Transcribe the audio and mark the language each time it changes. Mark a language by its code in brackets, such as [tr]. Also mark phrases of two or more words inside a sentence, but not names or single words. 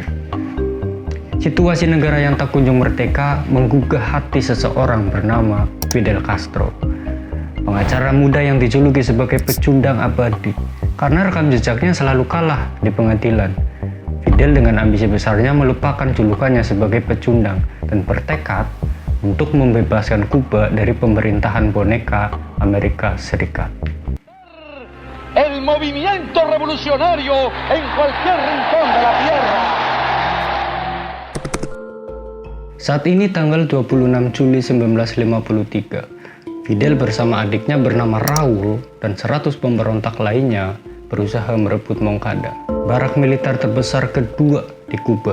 [id] Situasi negara yang tak kunjung merdeka menggugah hati seseorang bernama Fidel Castro, pengacara muda yang dijuluki sebagai pecundang abadi karena rekam jejaknya selalu kalah di pengadilan. Fidel dengan ambisi besarnya melupakan julukannya sebagai pecundang dan bertekad untuk membebaskan Kuba dari pemerintahan boneka Amerika Serikat. [es] El movimiento revolucionario en cualquier rincón de la tierra. [id] Saat ini tanggal 26 Juli 1953, Fidel bersama adiknya bernama Raul dan 100 pemberontak lainnya berusaha merebut Moncada, barak militer terbesar kedua di Kuba.